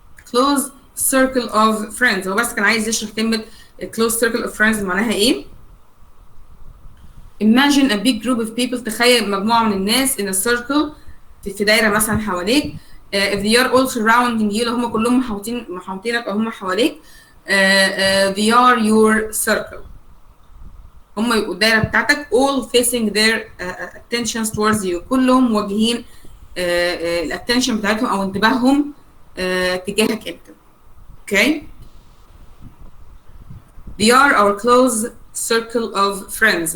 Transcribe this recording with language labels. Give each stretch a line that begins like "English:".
English: close circle of friends.
Arabic: هو بس كان عايز يشرح كلمة
English: close circle of friends
Arabic: معناها ايه.
English: imagine a big group of people.
Arabic: تخيل مجموعة من الناس
English: in a circle،
Arabic: في دايرة مثلا حواليك.
English: if they are all surrounding you،
Arabic: لو هم كلهم محاوطينك او هم حواليك.
English: they are your circle.
Arabic: هم يبقوا الدايرة بتاعتك.
English: all facing their attentions towards you.
Arabic: كلهم موجهين الاتنشن بتاعتهم او انتباههم تجاهك انت. okay.
English: they are our close circle of friends.